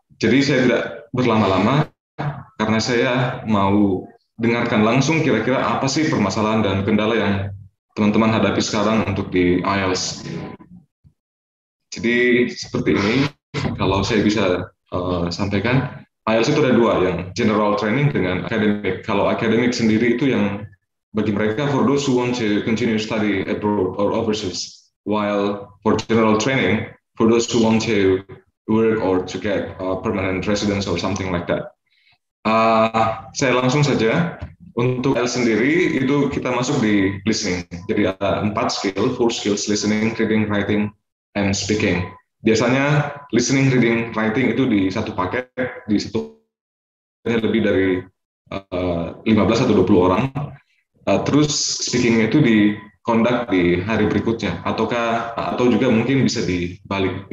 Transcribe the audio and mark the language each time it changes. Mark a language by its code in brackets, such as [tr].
[id] Jadi saya tidak berlama-lama, karena saya mau dengarkan langsung kira-kira apa sih permasalahan dan kendala yang teman-teman hadapi sekarang untuk di IELTS. Jadi seperti ini, kalau saya bisa sampaikan, IELTS itu ada dua, yang general training dengan academic. Kalau academic sendiri itu yang bagi mereka [en] for those who want to continue study abroad or overseas, while for general training for those who want to work or to get permanent residence or something like that. [id] Saya langsung saja. Untuk L sendiri itu kita masuk di listening. Jadi ada 4 skills, listening, reading, writing, and speaking. Biasanya listening, reading, writing itu di satu paket, di satu lebih dari 15 atau 20 orang. Terus speaking itu di conduct di hari berikutnya, atau juga mungkin bisa dibalik.